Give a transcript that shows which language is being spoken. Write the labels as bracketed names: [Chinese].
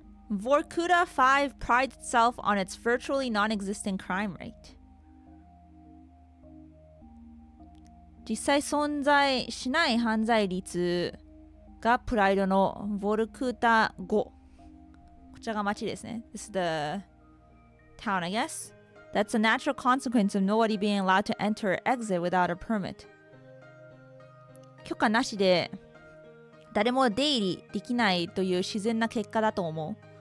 [English] Vorkuta 5 prides itself on its virtually non-existent crime rate. [Japanese] 実際存在しない犯罪率がプライドのボルクータ5。こちらが町ですね。 [English] This is the town, I guess. That's a natural consequence of nobody being allowed to enter or exit without a permit. [Japanese] 許可なしで誰も出入りできないという自然な結果だと思う。